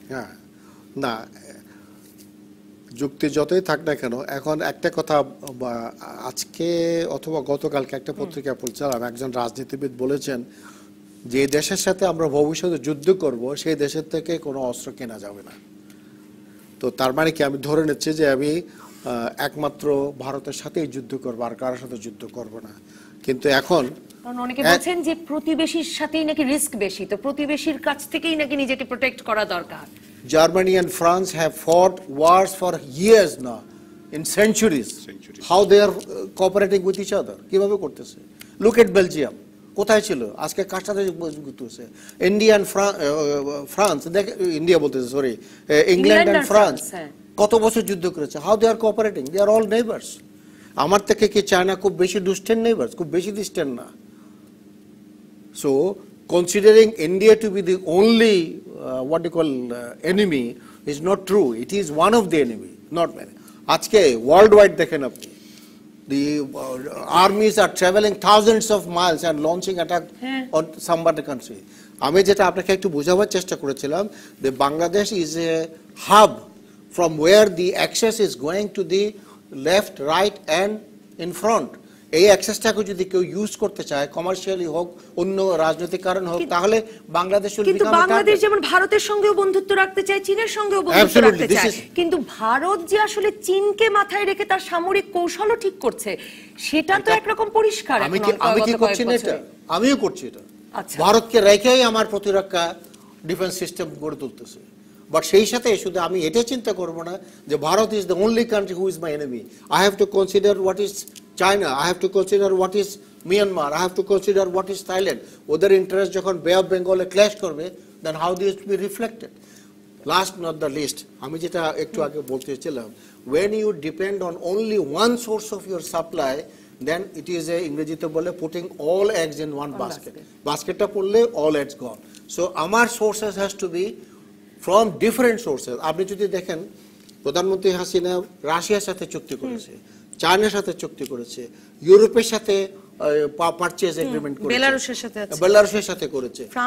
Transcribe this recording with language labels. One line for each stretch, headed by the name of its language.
Bangla: হ্যাঁ, না, যুক্তি যতই থাক না কেন, এখন একটা কথা, আজকে অথবা গতকালকে একটা পত্রিকা পড়ছিলাম, একজন রাজনীতিবিদ বলেছেন যে দেশের সাথে আমরা ভবিষ্যতে যুদ্ধ করব, সেই দেশের থেকে কোনো অস্ত্র কেনা যাবে না। তো তার মানে কি, আমি ধরে নিচ্ছি যে আমি একমাত্র ভারতের সাথেই যুদ্ধ করবো, আর কারোর সাথে যুদ্ধ করব না। কিন্তু এখন অনেকে বলছেন যে প্রতিবেশীর সাথেই নাকি রিস্ক বেশি, তো প্রতিবেশীর কাছ থেকেই নাকি নিজেকে প্রোটেক্ট করা দরকার।
English: Germany and France have fought wars for years now, in centuries. How they are cooperating with each other?
Bangla: কিভাবে করতেছে?
English: Look at Belgium.
Bangla: কোথায় ছিল? আজকে কার সাথে যুক্ত হচ্ছে? ইন্ডিয়া and France, ইন্ডিয়া বলতেছে, সরি, ইংল্যান্ড and France কত বছর যুদ্ধ করেছে?
English: How they are cooperating? They are all neighbors.
Bangla: আমার থেকে কি চায়না খুব বেশি
English: distant neighbors?
Bangla: খুব বেশি distant না।
English: So considering India to be the only what you call enemy is not true. It is one of the enemy, not many. আজকে worldwide
Bangla: দেখেন আপনি,
English: the armies are traveling thousands of miles and launching attack on some other country.
Bangla: আমি যেটা আপনাকে একটু বোঝাবার চেষ্টা করেছিলাম, যে Bangladesh
English: is a hub from where the access is going to the left, right and in front.
Bangla: এই অ্যাক্সেসটাকে যদি কেউ ইউজ করতে চায়, কমার্শিয়ালি হোক, অন্য রাজনৈতিক কারণ হোক, তাহলে বাংলাদেশ, কিন্তু বাংলাদেশ যেমন ভারতের সঙ্গেও বন্ধুত্ব রাখতে চায়, চীনের সঙ্গেও বন্ধুত্ব রাখতে চায়, কিন্তু ভারত যে আসলে চীনকে মাথায় রেখে তার সামরিক কৌশলও ঠিক করছে, সেটা তো একরকম পরিষ্কার। আমি কি করছি না এটা? আমিও করছি এটা। ভারতকে রেখেই আমার প্রতিরক্ষা ডিফেন্স সিস্টেম গড়ে তুলতেছে, বাট সেই সাথে শুধু আমি এটা চিন্তা করবো না যে Bharat
English: Is the only country who is my enemy. I have to consider what is China, I have to consider what is Myanmar, I have to consider what is Thailand.
Bangla: ওদের ইন্টারেস্ট যখন বে অফ বেঙ্গলে clash করবে,
English: then how this to be reflected? Last not the least,
Bangla: আমি যেটা একটু আগে বলতেছিলাম,
English: when you depend on only one source of your supply, then it is a
Bangla: ইংরেজিতে বলে
English: putting all eggs in one basket.
Bangla: বাস্কেটটা পড়লে
English: all eggs gone. So আমার sources has to be from different sources.
Bangla: আপনি যদি দেখেন প্রধানমন্ত্রী হাসিনা রাশিয়ার সাথে চুক্তি করেছে, চায়নার সাথে চুক্তি করেছে, ইউরোপের সাথে পারচেজ এগ্রিমেন্ট করেছে, বেলারুশের সাথে করেছে।